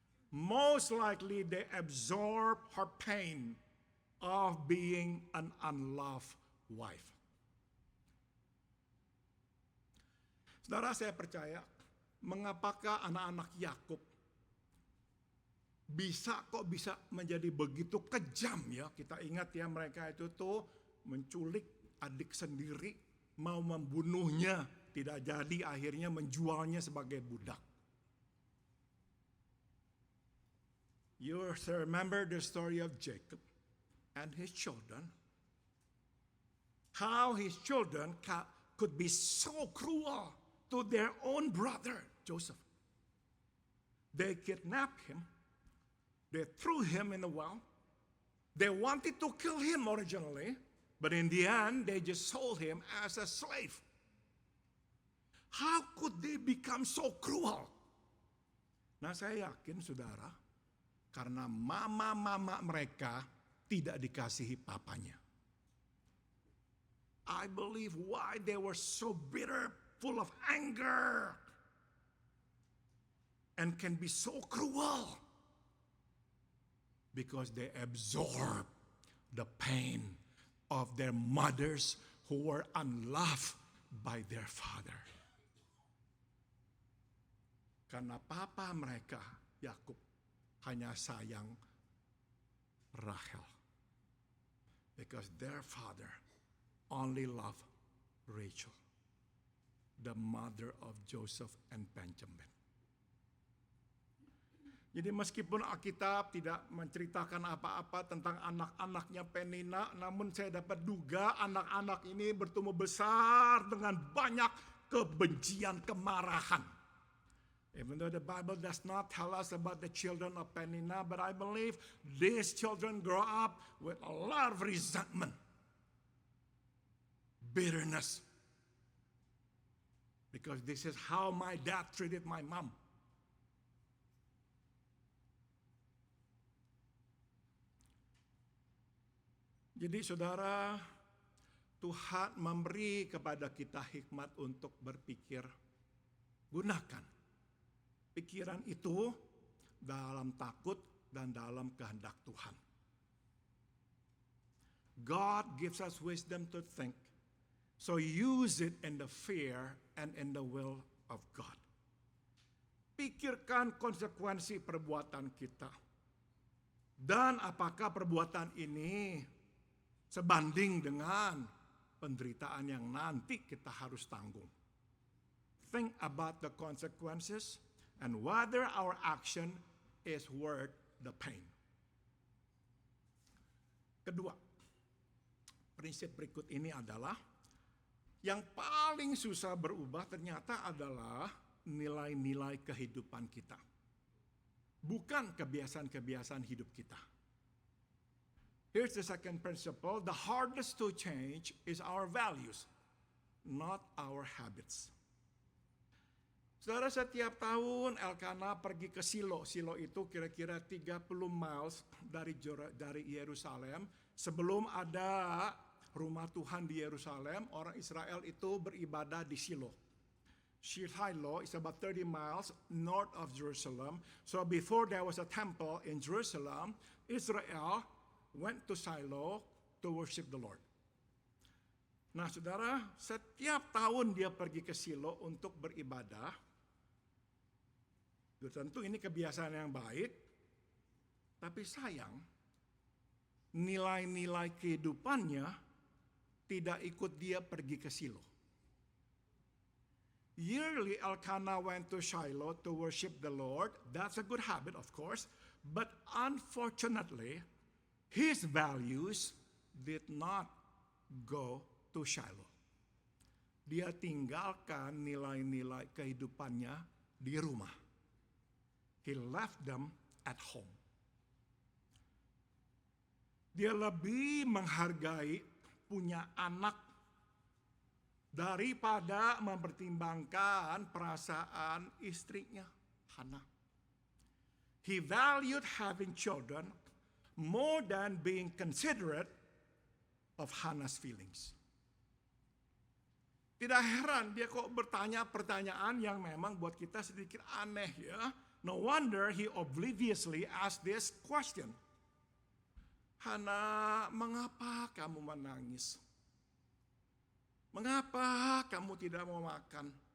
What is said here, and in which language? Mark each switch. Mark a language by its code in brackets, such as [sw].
[en] Most likely they absorb her pain of being an unloved wife. [id] Saudara, saya percaya, mengapakah anak-anak Yakub bisa menjadi begitu kejam ya? Kita ingat ya, mereka itu tuh menculik adik sendiri, mau membunuhnya, tidak jadi, akhirnya menjualnya sebagai budak. [en] You remember the story of Jacob and his children? How his children could be so cruel to their own brother, Joseph. They kidnapped him. They threw him in the well. They wanted to kill him originally, but in the end, they just sold him as a slave. How could they become so cruel? [id] Nah, saya yakin, saudara, karena mama-mama mereka tidak dikasihi papanya. [en] I believe why they were so bitter, full of anger, and can be so cruel. Because they absorb the pain of their mothers who were unloved by their father. [id] Karena papa mereka, Yakub, hanya sayang Rachel. [en] Because their father only loved Rachel, the mother of Joseph and Benjamin. [id] Jadi meskipun Alkitab tidak menceritakan apa-apa tentang anak-anaknya Penina, namun saya dapat duga anak-anak ini bertumbuh besar dengan banyak kebencian, kemarahan. [en] Even though the Bible does not tell us about the children of Penina, but I believe these children grow up with a lot of resentment, bitterness. Because this is how my dad treated my mom. [id] Jadi saudara, Tuhan memberi kepada kita hikmat untuk berpikir. Gunakan pikiran itu dalam takut dan dalam kehendak Tuhan. [en] God gives us wisdom to think, so use it in the fear and in the will of God. [id] Pikirkan konsekuensi perbuatan kita. Dan apakah perbuatan ini sebanding dengan penderitaan yang nanti kita harus tanggung. [en] Think about the consequences and whether our action is worth the pain. [id] Kedua, prinsip berikut ini adalah yang paling susah berubah ternyata adalah nilai-nilai kehidupan kita. Bukan kebiasaan-kebiasaan hidup kita. [en] Here's the second principle. The hardest to change is our values, not our habits. [id] Saudara, setiap tahun Elkanah pergi ke Silo. Silo itu kira-kira 30 miles dari Yerusalem. Sebelum ada rumah Tuhan di Yerusalem, orang Israel itu beribadah di Silo. [en] Shiloh is about 30 miles north of Jerusalem. So before there was a temple in Jerusalem, Israel went to Shiloh to worship the Lord. [id] Nah saudara, setiap tahun dia pergi ke Shiloh untuk beribadah. Tentu ini kebiasaan yang baik, tapi sayang, nilai-nilai kehidupannya tidak ikut dia pergi ke Shiloh. [en] Yearly, Elkanah went to Shiloh to worship the Lord. That's a good habit, of course. But unfortunately, his values did not go to Shiloh. [id] Dia tinggalkan nilai-nilai kehidupannya di rumah. [en] He left them at home. [id] Dia lebih menghargai punya anak daripada mempertimbangkan perasaan istrinya, Hannah. [en] He valued having children more than being considerate of Hannah's feelings. [id] Tidak heran dia kok bertanya pertanyaan yang memang buat kita sedikit aneh ya. [en] No wonder he obliviously asked this question. [id] Hannah, mengapa kamu menangis? Mengapa kamu tidak mau makan?